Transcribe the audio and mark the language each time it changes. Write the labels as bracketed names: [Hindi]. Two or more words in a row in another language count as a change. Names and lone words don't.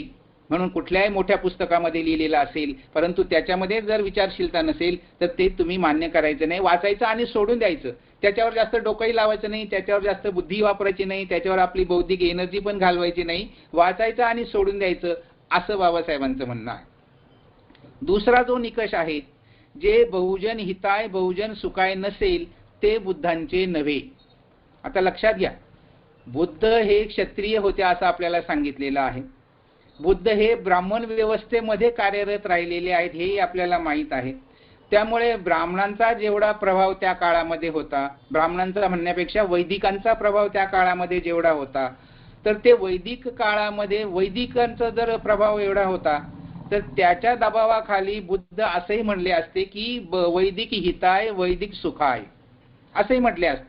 [Marathi] म्हणून कुठल्याही मोठ्या पुस्तकामध्ये लिहिलेलं असेल परंतु त्याच्यामध्ये जर विचारशीलता नसेल तर ते तुम्ही मान्य करायचं नाही, वाचायचं आणि सोडून द्यायचं. त्याच्यावर जास्त डोकंही लावायचं नाही, त्याच्यावर जास्त बुद्धी वापरायची नाही, त्याच्यावर आपली बौद्धिक एनर्जी पण घालवायची नाही, वाचायचं आणि सोडून द्यायचं, असं बाबासाहेबांचं म्हणणं आहे. दुसरा जो निकष आहे, जे [Pali] बहुजन हिताय बहुजन सुखाय [Marathi] नसेल ते बुद्धांचे नव्हे. आता लक्षात घ्या, बुद्ध हे क्षत्रिय होते असं आपल्याला सांगितलेलं आहे. बुद्ध हे ब्राह्मण व्यवस्थेमध्ये कार्यरत राहिलेले आहेत हेही आपल्याला माहीत आहे. त्यामुळे ब्राह्मणांचा जेवढा प्रभाव त्या काळामध्ये होता, ब्राह्मणांचा म्हणण्यापेक्षा वैदिकांचा प्रभाव त्या काळामध्ये जेवढा होता, तर ते वैदिक काळामध्ये वैदिकांचा जर प्रभाव एवढा होता तर त्याच्या दबावाखाली बुद्ध असंही म्हणले असते की [Pali] वैदिक हिताय वैदिक सुखाय [Marathi] असंही म्हटले असते.